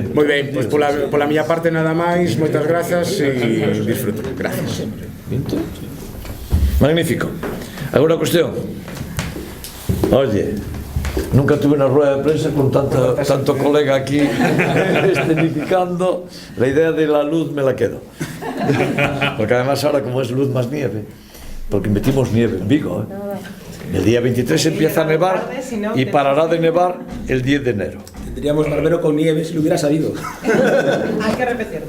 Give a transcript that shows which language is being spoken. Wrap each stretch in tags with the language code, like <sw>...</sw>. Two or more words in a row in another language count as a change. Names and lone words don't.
<gl>Moi ben, pois pola miña parte nada máis, moitas grazas e disfruto.</gl> <es>Gracias.</es> <gl>Magnífico. Agora a cuestión.</gl> <es>Oye, nunca tuve unha rueda de prensa con tanto colega aquí escenificando. La idea de la luz me la quedo. Porque además ahora, como es luz más nieve, porque metimos nieve en Vigo, el día 23 empieza a nevar y parará de nevar el 10 de enero. Tendríamos Barbero con nieve si lo hubiera sabido. Hay que repetirlo.</es>